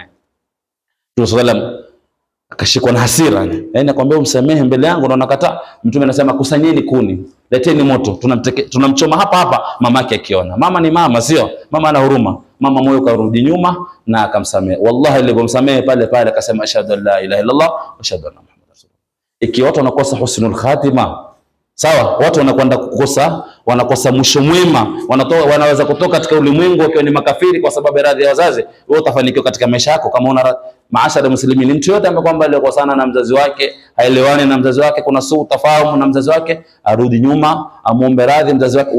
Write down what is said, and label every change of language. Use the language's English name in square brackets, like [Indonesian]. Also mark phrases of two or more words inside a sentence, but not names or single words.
[Swahili] Mtume sallam akashikwa na hasira, yaani akwambia umsamehe mbele yangu na unakataa. Mtume anasema kusanyeni kuni, leteni moto, tunamchoma hapa hapa mamake akiona. Mama ni mama, sio? Mama ana huruma. Mama moyo karudi nyuma na akamsamehe. Wallahi alipomsamehe pale pale akasema [Arabic] أشهد أن لا إله إلا الله وأشهد أن محمدا رسول الله. [Swahili] Ikiwa watu wanakosa [Arabic] حسن الخاتمة, [Swahili] sawa, watu wanakwenda kukosa, wanakosa mwisho mwema, wanaweza kutoka katika ulimwengu wakiwa ni makafiri kwa sababu ya radhi ya wazazi. Wewe utafanikiwa katika maisha yako kama una [Arabic] معشر المسلمين. [Swahili] Mtu yote ambaye kwamba alikosana na mzazi wake, haelewani na mzazi wake, kuna [Arabic] سوء التفاهم [Swahili] na mzazi wake, arudi nyuma, amuombe radhi mzazi wake.